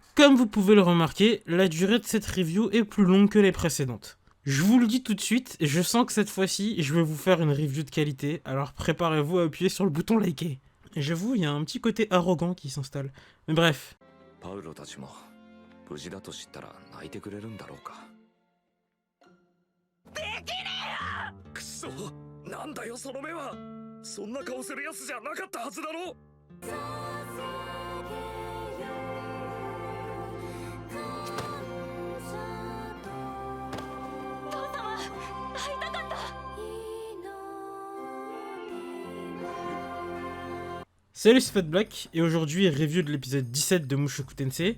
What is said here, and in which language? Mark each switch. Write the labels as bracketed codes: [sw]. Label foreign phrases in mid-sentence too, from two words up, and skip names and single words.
[fr] Comme vous pouvez le remarquer, la durée de cette review est plus longue que les précédentes. Je vous le dis tout de suite, je sens que cette fois-ci, je vais vous faire une review de qualité, alors préparez-vous à appuyer sur le bouton liker. Et j'avoue, il y a un petit côté arrogant qui s'installe. Mais bref. [ja] パウロたちも無事だと知ったら泣いてくれるんだろうか。できねえよ！くそ、なんだよその目は。そんな顔するやつじゃなかったはずだろ。 [fr] Salut, c'est Fat Black, et aujourd'hui, review de l'épisode 17 de Mushoku Tensei.